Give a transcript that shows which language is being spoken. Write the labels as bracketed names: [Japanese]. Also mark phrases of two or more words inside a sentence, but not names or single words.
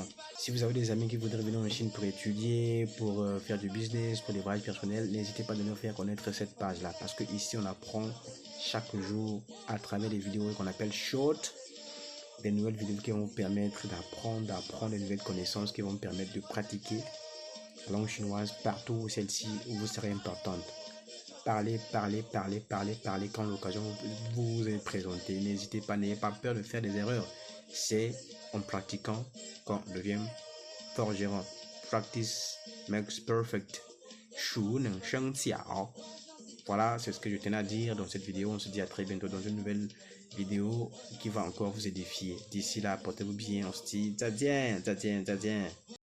[French] Si vous avez des amis qui voudraient venir en Chine pour étudier, pour faire du business, pour des voyages personnels, n'hésitez pas à nous faire connaître cette page-là parce que ici on apprend chaque jour à travers des vidéos qu'on appelle short, des nouvelles vidéos qui vont vous permettre d'apprendre des nouvelles connaissances qui vont vous permettre de pratiquer la langue chinoise partout où celle-ci où vous serez importante. Parlez quand l'occasion vous est présentée. N'hésitez pas, n'ayez pas peur de faire des erreurs. C'est en pratiquant qu'on devient forgeron. [English] Practice makes perfect. [Chinese] 熟能生巧. [French] Voilà, c'est ce que je tenais à dire dans cette vidéo. On se dit à très bientôt dans une nouvelle vidéo qui va encore vous édifier. D'ici là, portez-vous bien. On se dit 再见.